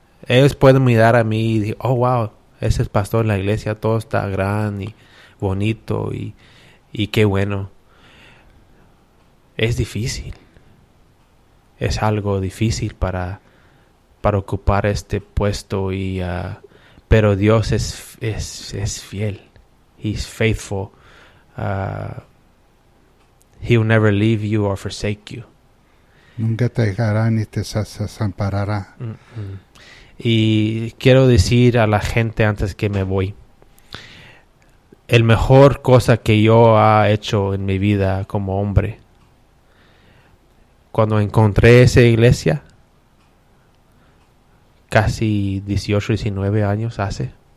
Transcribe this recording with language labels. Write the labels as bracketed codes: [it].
[es] Ellos pueden mirar a mí y decir, oh, wow, ese es pastor en la iglesia, todo está gran y bonito y qué bueno. Es difícil. Es algo difícil para ocupar este puesto y pero Dios es fiel. [en] He's faithful. He'll never leave you or forsake you. [es] Nunca te dejará ni te desamparará. Mm-hmm. Y quiero decir a la gente antes que me voy, el mejor cosa que yo ha hecho en mi vida como hombre, cuando encontré esa iglesia, casi 18, 19 años hace.